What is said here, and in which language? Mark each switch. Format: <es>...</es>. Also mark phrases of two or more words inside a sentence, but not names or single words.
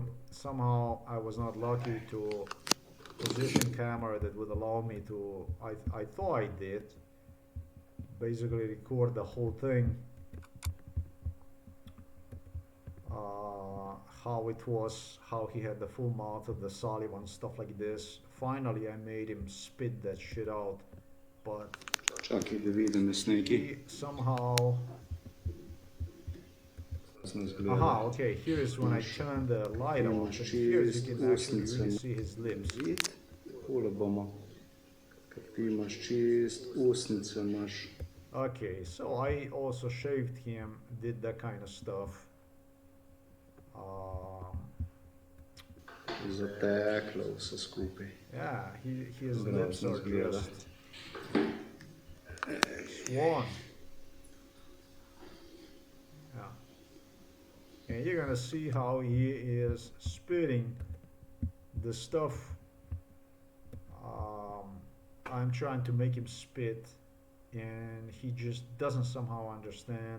<en>Somehow I was not lucky to position camera that would allow me to, I thought I did, basically record the whole thing, how it was, how he had the full mouth of the Sullivan, stuff like this. Finally I made him spit that shit out, but</en> <sl>čakaj, da vidim snegi.</sl> <en>he somehow, aha, okay, here is when I turn the light on, and here you can actually really see his lips.</en> <sl>Takole bomo. Ker ti imaš čist usnice, imaš</sl> <en>Okay, so I also shaved him, did that kind of stuff.</en> <sl>Zateklo vse skupaj.</sl> <en>Yeah, his lips</en> <sl>Grozno</sl> <en>are</en> <sl>izgleda.</sl> <en>just swollen. Yeah. And you're gonna see how he is spitting the stuff. I'm trying to make him spit, and he just doesn't somehow understand.</en>